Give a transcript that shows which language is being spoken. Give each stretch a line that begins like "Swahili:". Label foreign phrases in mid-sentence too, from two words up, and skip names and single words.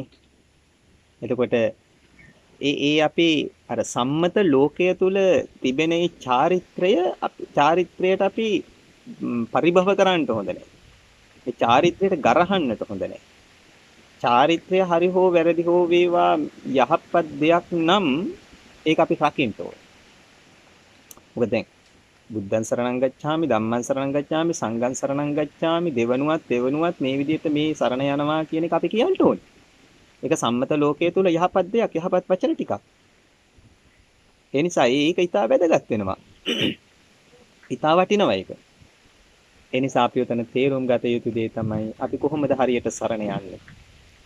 Sinhala: එතකොට ඒ අපි අර සම්මත ලෝකය තුල තිබෙන ඒ චාරිත්‍රයට අපි පරිභව කරන්න හොඳ නැහැ. ඒ චාරිත්‍රයට ගරහන්නට හොඳ නැහැ. චාරිත්‍රය හරි හෝ වැරදි හෝ වේවා යහපත් දෙයක් නම් ඒක අපි රකින්න ඕනේ. මොකද දැන්
Pali: බුද්ධං සරණං ගච්ඡාමි ධම්මං සරණං ගච්ඡාමි සංඝං සරණං ගච්ඡාමි
Sinhala: දෙවනුවත් මේ විදිහට මේ සරණ යනවා කියන එක අපි කියන්න ඕනේ. ඒක සම්මත ලෝකයේ තුල යහපත් දෙයක්, යහපත් වචන ටිකක්. ඒ නිසා ඒක ඊට වැදගත් වෙනවා. ඊට වටිනවා ඒක. ඒ නිසා අපි උතන තේරුම් ගත යුතු දේ තමයි අපි කොහොමද හරියට සරණ යන්නේ.